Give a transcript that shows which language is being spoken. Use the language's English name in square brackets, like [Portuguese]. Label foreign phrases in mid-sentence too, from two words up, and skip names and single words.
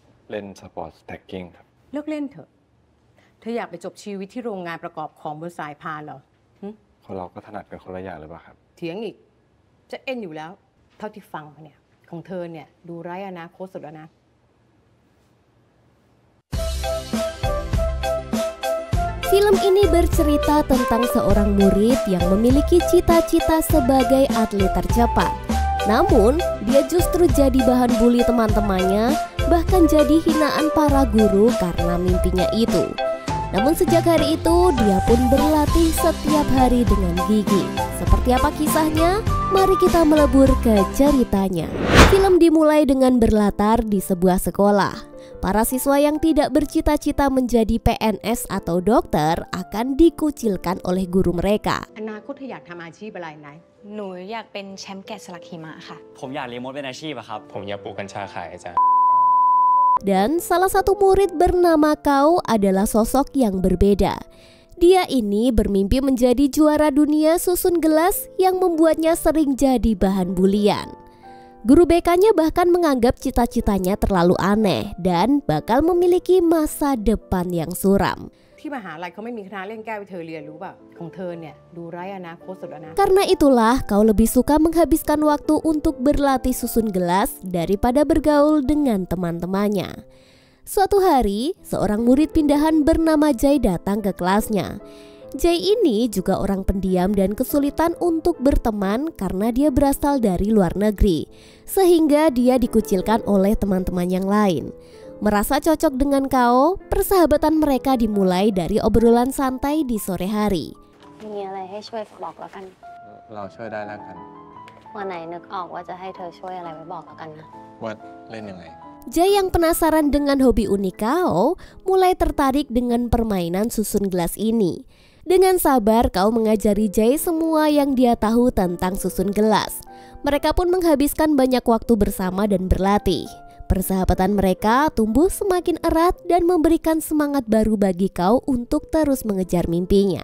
[Thai] เล่น [English] sport stacking [Thai] ครับ เลิกเล่นเถอะเธออยากไปจบชีวิตที่โรงงานประกอบของบนสายพานเหรอ คนเราก็ถนัดกันคนละอย่างหรือเปล่าครับ เถียงอีกจะเอ็นอยู่แล้วเท่าที่ฟังมาเนี่ยของเธอเนี่ยดูไร้อนาคตสุดแล้วนะ [Indonesian] Film ini bercerita tentang seorang murid yang memiliki cita-cita sebagai atlet tercepat. Namun, dia justru jadi bahan bully teman-temannya, bahkan jadi hinaan para guru karena mimpinya itu. Namun sejak hari itu, dia pun berlatih setiap hari dengan gigih. Seperti apa kisahnya? Mari kita melebur ke ceritanya. Film dimulai dengan berlatar di sebuah sekolah. Para siswa yang tidak bercita-cita menjadi PNS atau dokter akan dikucilkan oleh guru mereka. [Thai] อนาคตเธออยากทำอาชีพอะไรไหน หนูอยากเป็นแชมป์แกะสลักหิมะค่ะ ผมอยากเรียนมดเป็นอาชีพครับ ผมอยากปลูกกัญชาขายอาจารย์ [Indonesian] Dan salah satu murid bernama Kao adalah sosok yang berbeda. Dia ini bermimpi menjadi juara dunia susun gelas yang membuatnya sering jadi bahan bulian. Guru BK-nya bahkan menganggap cita-citanya terlalu aneh dan bakal memiliki masa depan yang suram. [Thai] ที่มหาลัยเขาไม่มีคณะเล่นแก้วให้เธอเรียนรู้เปล่าของเธอเนี่ยดูไร้อนาคตสุดแล้วนะ [Indonesian] Karena itulah Kau lebih suka menghabiskan waktu untuk berlatih susun gelas daripada bergaul dengan teman-temannya. Suatu hari, seorang murid pindahan bernama Jai datang ke kelasnya. Jai ini juga orang pendiam dan kesulitan untuk berteman karena dia berasal dari luar negeri, sehingga dia dikucilkan oleh teman-teman yang lain. Merasa cocok dengan Kao, persahabatan mereka dimulai dari obrolan santai di sore hari. [Thai] มีอะไรให้ช่วยบอกแล้วกัน เราช่วยได้แล้วกัน วันไหนนึกออกว่าจะให้เธอช่วยอะไรไว้บอกแล้วกันนะ ว่าเล่นยังไง [Indonesian] Jai yang penasaran dengan hobi unik Kao mulai tertarik dengan permainan susun gelas ini. Dengan sabar Kao mengajari Jai semua yang dia tahu tentang susun gelas. Mereka pun menghabiskan banyak waktu bersama dan berlatih. Persahabatan mereka tumbuh semakin erat dan memberikan semangat baru bagi Kao untuk terus mengejar mimpinya.